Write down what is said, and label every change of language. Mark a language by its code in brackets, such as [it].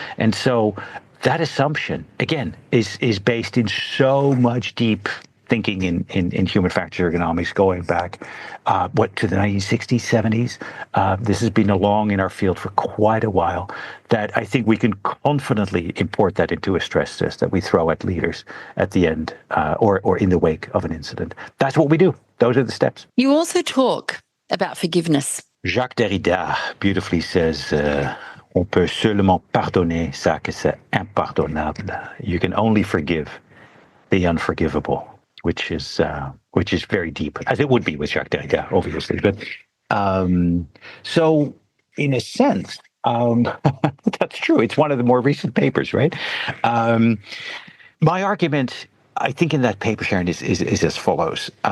[en] And so that assumption, again, is based in so much deep thinking in human factors ergonomics going back, to the 1960s, 70s. This has been along in our field for quite a while, that I think we can confidently import that into a stress test that we throw at leaders at the end or in the wake of an incident. That's what we do. Those are the steps. You also talk about forgiveness. Jacques Derrida beautifully says, [fr] on peut seulement pardonner ça que c'est impardonnable. [en] You can only forgive the unforgivable, which is very deep, as it would be with Jacques Derrida, obviously. But so, in a sense, that's true. It's one of the more recent papers, right? My argument, I think, in that paper, Sharon, is as follows.